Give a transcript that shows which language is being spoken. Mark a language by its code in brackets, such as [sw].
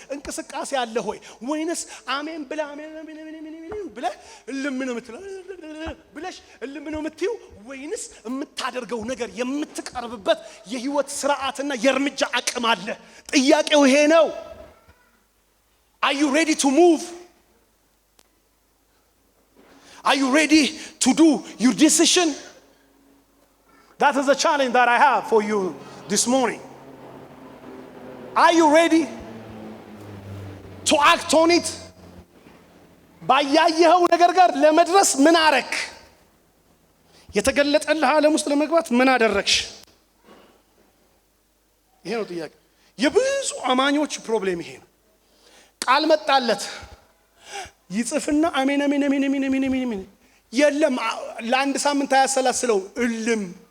[am] እንቅስቃሴ አለ ሆይ? ወይንስ አሜን ብለ አሜን ብለ ልምን ብለሽ ልምን ምትዩ? ወይንስ የምታደርገው ነገር የምትቀርብበት የህይወት ስርዓትና የእርምጃ አቅም አለ? ጥያቄው ይሄ ነው። [en] Are you ready to move? Are you ready to do your decision? That is the challenge that I have for you this morning. Are you ready to act on it? [am] ባያየኸው ነገር ጋር ለመድረስ ምን አረክ? የተገለጠልህ ዓለም ውስጥ ለመግባት ምን አደረግሽ? ይሄ ነው ጥያቄ። የብዙ አማኞች ፕሮብሌም ይሄ ነው። ቃል መጣለት ይጽፍና አሜን አሜን አሜን አሜን አሜን አሜን የለም ለአንድ ሳምንት አያሰላስለው እልም